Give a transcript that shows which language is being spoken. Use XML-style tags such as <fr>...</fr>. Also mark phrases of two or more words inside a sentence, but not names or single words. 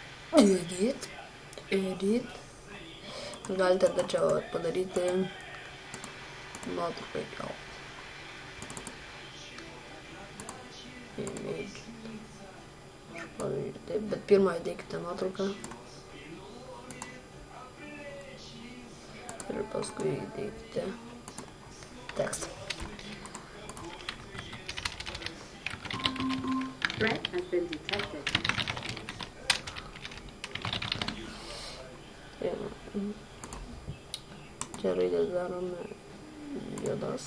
<lt>Ir galite dar čia padaryti nuotrauką įkelt. Image. Taip, bet pirmą įdėkite nuotrauką. Ir paskui įdėkite tekstą.</lt> <en>Threat has been detected.</en> <lt>Čia raidės darome juodas.</lt>